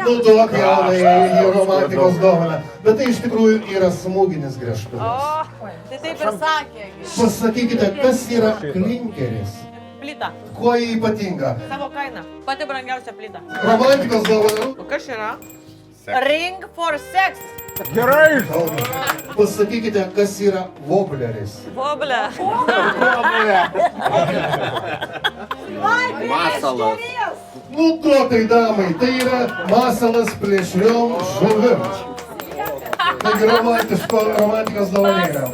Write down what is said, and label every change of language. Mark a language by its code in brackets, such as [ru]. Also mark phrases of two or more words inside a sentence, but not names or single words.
[lt] Nu, duok jaunai į romantikos dovaną. Bet tai iš tikrųjų yra smūginis griežtuvas. Tai taip ir sakė. Pasakykite, kas yra klinkeris? Plyta. Kuo jį ypatinga? Savo kaina. Pati brangiausia plyta. Romantikos dovana. O kas yra? [en] Ring for sex. [lt] Gerai. Pasakykite, kas yra wobleris. Voblė. Masalas. Nu, duokai damai, tai yra masalas plėšriom žuvim. Taigi romantikos dovanėlė.